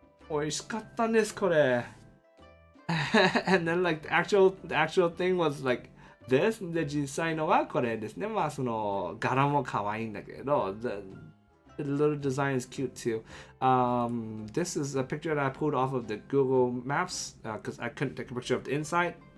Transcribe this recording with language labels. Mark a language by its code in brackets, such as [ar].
[ja] 美味しかったんです、これ。 [en] And then like the actual thing was like this. [ja] で、実際のはこれですね。まあその柄も可愛いんだけど、 [en] the little design is cute too. This is a picture that I pulled off of the Google Maps because I couldn't take a picture of the inside.